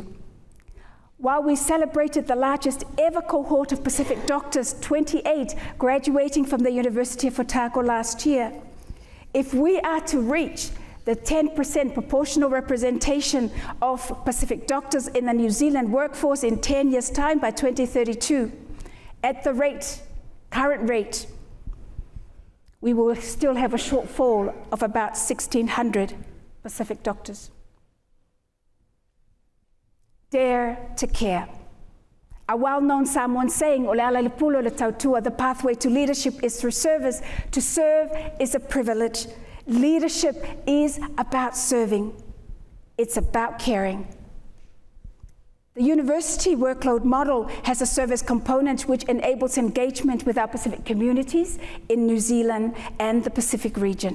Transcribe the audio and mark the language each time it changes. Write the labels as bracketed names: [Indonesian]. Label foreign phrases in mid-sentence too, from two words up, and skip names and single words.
[English] While we celebrated the largest ever cohort of Pacific doctors, 28 graduating from the University of Otago last year, if we are to reach the 10% proportional representation of Pacific doctors in the New Zealand workforce in 10 years' time by 2032, at the current rate, we will still have a shortfall of about 1,600 Pacific doctors. Dare to care. A well-known Samoan saying, [Samoan] "O le ala le pulo le tautua," [English] the pathway to leadership is through service. To serve is a privilege. Leadership is about serving. It's about caring. The university workload model has a service component which enables engagement with our Pacific communities in New Zealand and the Pacific region.